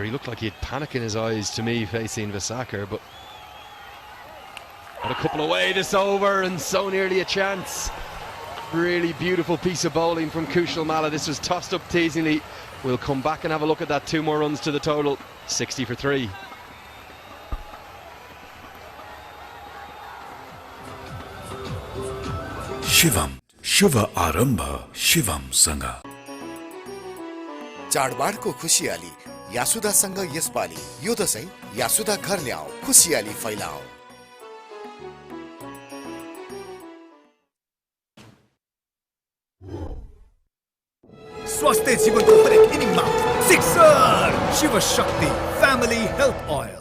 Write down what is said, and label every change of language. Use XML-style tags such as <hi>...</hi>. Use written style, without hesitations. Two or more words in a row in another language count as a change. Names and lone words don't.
<en>He looked like he had panic in his eyes to me facing Vasaker, but got a couple away this over and so nearly a chance. Really beautiful piece of bowling from Kushal Malla. This was tossed up teasingly. We'll come back and have a look at that. 2 more runs to the total. 60 for 3.</en> <ne>शिवम शुभ आरंभ शिवम संग चाडबाडको खुसियाली यासुदासँग यसपालि यो दशैं यासुदा घर ल्याऊ खुसियाली फैलाऊ। स्वास्थ्य जीवनको हरेक इनिङमा सिक्सर शिव शक्ति फ्यामिली हेल्थ ओइल।</ne>